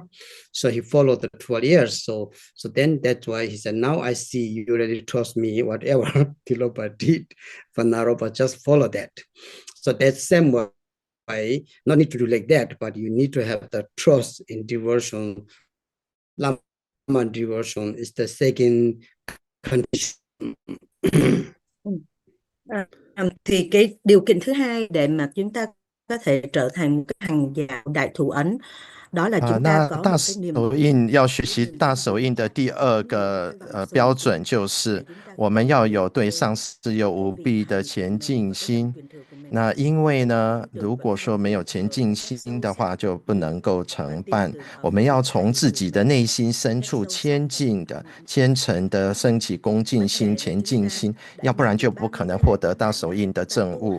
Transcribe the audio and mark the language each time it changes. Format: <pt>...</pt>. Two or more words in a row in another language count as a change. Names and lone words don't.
<en>So he followed the 12 years. So then that's why he said, now I see you really trust me, whatever Tilopa did for Naropa, just follow that. So that's same way, not need to do like that, but you need to have the trust in devotion. Lama devotion is the second condition.</en> <vi>Thì cái điều kiện thứ hai để mà chúng ta có thể trở thành một cái hàng giả đại thủ ấn, đó là chúng ta có một cái niềm</vi> <zh>大手印要学习大手印的第二个标准，就是我们要有对上师有无比的前进心。那因为呢，如果说没有前进心的话，就不能够承办。我们要从自己的内心深处虔诚的升起恭敬心、前进心，要不然就不可能获得大手印的证悟。</zh>